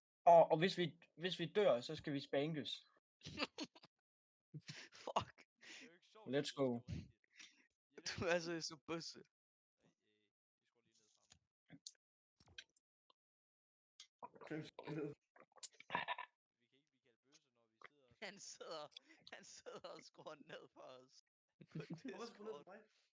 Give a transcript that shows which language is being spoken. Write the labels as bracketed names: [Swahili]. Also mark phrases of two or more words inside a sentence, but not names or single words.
[Danish] Og hvis vi dør, så skal vi spankes. Fuck. [English] Let's go. [Danish] Du er så bøsse. Han sidder og skruer ned for os. Hvorfor skruer du ned for mig?